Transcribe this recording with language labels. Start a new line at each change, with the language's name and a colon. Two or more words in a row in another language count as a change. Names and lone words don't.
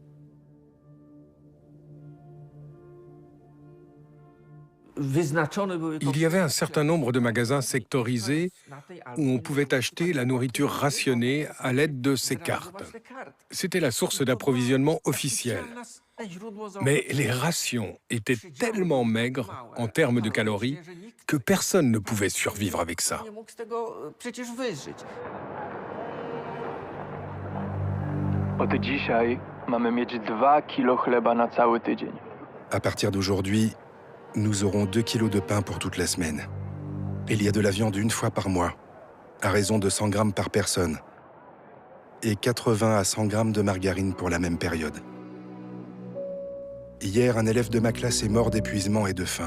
French: Il y avait un certain nombre de magasins sectorisés où on pouvait acheter la nourriture rationnée à l'aide de ces cartes. C'était la source d'approvisionnement officielle. Mais les rations étaient tellement maigres en termes de calories que personne ne pouvait survivre avec ça.
Polish: Od dzisiaj mamy mieć 2 kilo chleba na cały tydzień.
French: À partir d'aujourd'hui, nous aurons 2 kilos de pain pour toute la semaine. Il y a de la viande une fois par mois, à raison de 100 grammes par personne, et 80 à 100 grammes de margarine pour la même période. Hier, un élève de ma classe est mort d'épuisement et de faim.